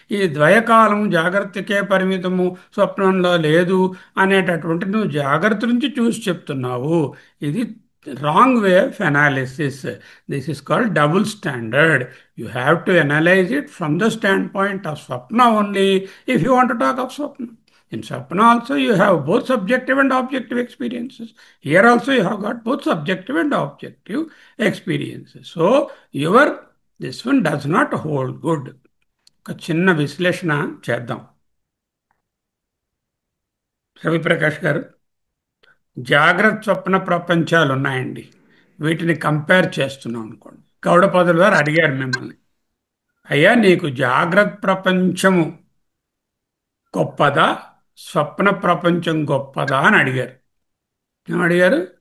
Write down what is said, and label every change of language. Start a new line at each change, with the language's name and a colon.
Telugu: ఈ ద్వయకాలం జాగ్రత్తకే పరిమితము, స్వప్నంలో లేదు అనేటటువంటి నువ్వు జాగ్రత్త నుంచి చూసి చెప్తున్నావు.
English: ఇది wrong way of analysis. This is called double standard. You have to analyse it from the stand point of swapna only if you want to talk of swapna. In Sapna also you have both subjective and objective experiences. Here also you have got both subjective and objective experiences. So this one does not hold good.
Telugu: ఒక చిన్న విశ్లేషణ చేద్దాం. రవిప్రకాష్ గారు, జాగ్రత్త స్వప్న ప్రపంచాలు ఉన్నాయండి, వీటిని compare చేస్తున్నాం అనుకోండి. గౌడపాదుల వారు అడిగారు మిమ్మల్ని, అయ్యా నీకు జాగ్రత్త ప్రపంచము గొప్పదా, స్వప్న ప్రపంచం గొప్పదా అని అడిగారు. ఏమడిగారు?